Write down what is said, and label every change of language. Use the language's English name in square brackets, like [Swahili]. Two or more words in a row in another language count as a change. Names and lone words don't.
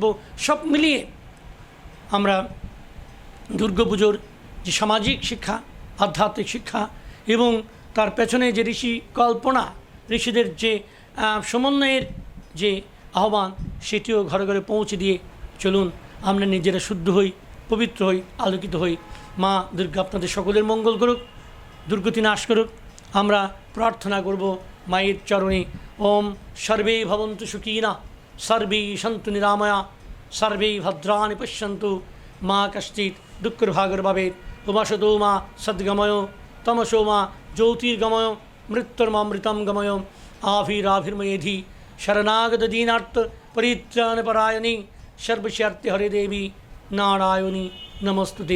[Bangla] সব মিলিয়ে আমরা দুর্গাপুজোর যে সামাজিক শিক্ষা, আধ্যাত্মিক শিক্ষা এবং তার পেছনে যে ঋষি কল্পনা, ঋষিদের যে সমন্বয়ের যে আহ্বান, সেটিও ঘরে ঘরে পৌঁছে দিয়ে চলুন আমরা নিজেরা শুদ্ধ হই, পবিত্র হই, আলোকিত হই। মা দুর্গা আপনাদের সকলের মঙ্গল করুক, দুর্গতি নাশ করুক। আমরা প্রার্থনা করব মায়ের চরণে, [Sanskrit] ওম সর্বে ভবন্তু সুখীনা, সর্বে সন্তু নিরাময়া, সর্বে ভদ্রাণি পশ্যন্তু, মা কশ্চিৎ দুঃখভাগর্ভবেৎ। উমাসতো মা সদ্গময়, তমসো মা জ্যোতির্গময়, মৃত্যুর্মামৃতম গময়, আভিরাভির্ময়েধি শরণাগত দীনার্থ পরিত্রাণপরায়ণী, সর্বস্যার্থে হরে দেবী নারায়ণী নমস্তুতে।